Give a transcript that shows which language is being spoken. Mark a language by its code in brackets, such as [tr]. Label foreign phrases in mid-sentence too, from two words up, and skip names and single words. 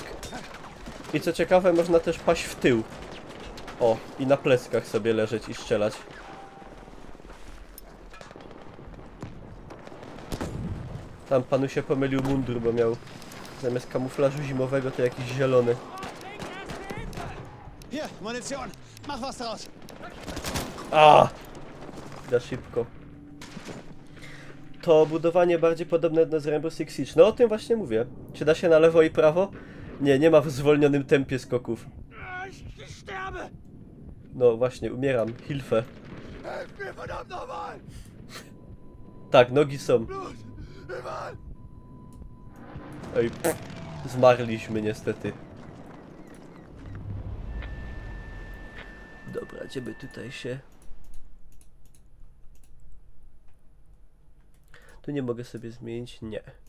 [pl] I co ciekawe, można też paść w tył. O, i na pleckach sobie leżeć i strzelać. Tam panu się pomylił mundur, bo miał zamiast kamuflażu zimowego to jakiś zielony. [de] Hier, Munition. Mach was draus. [pl] A! Za szybko. To budowanie bardziej podobne do Rainbow Six Siege. No o tym właśnie mówię. Czy da się na lewo i prawo? Nie, nie ma w zwolnionym tempie skoków. [de] Ich sterbe. [pl] No właśnie, umieram. [de] Hilfe. Helft mir verdammt nochmal. [pl] Tak, nogi są. [de] Blut. Überall. [pl] Ej, zmarliśmy niestety. Dobra, gdzie by tutaj się... Tu nie mogę sobie zmienić? Nie.